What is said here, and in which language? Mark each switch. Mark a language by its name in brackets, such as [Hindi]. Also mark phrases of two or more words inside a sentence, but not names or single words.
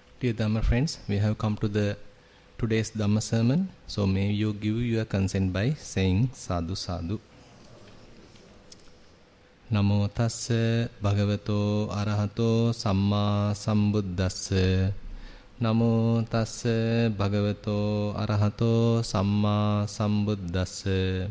[English] Dear Dhamma friends, we have come to the today's Dhamma sermon. So may you give your consent by saying [Pali] sadhu sadhu. Namo tassa bhagavato arahato samma sambuddhassa. Namo tassa bhagavato arahato samma sambuddhassa.